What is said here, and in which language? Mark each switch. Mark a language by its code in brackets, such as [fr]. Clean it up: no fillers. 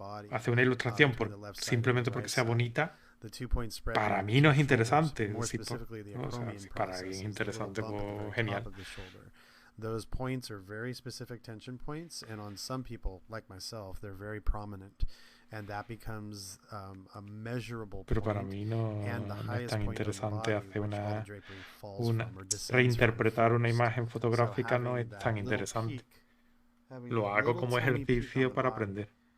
[es] Hacer una ilustración simplemente porque sea bonita, para mí no es interesante. Si para alguien es interesante, pues genial. [en] Those points are very specific tension points, and on some people, like myself, they're very prominent. And that becomes a measurable point. [es] Pero para mí no es tan interesante hacer reinterpretar una imagen fotográfica, no es tan interesante. Lo hago como ejercicio para aprender.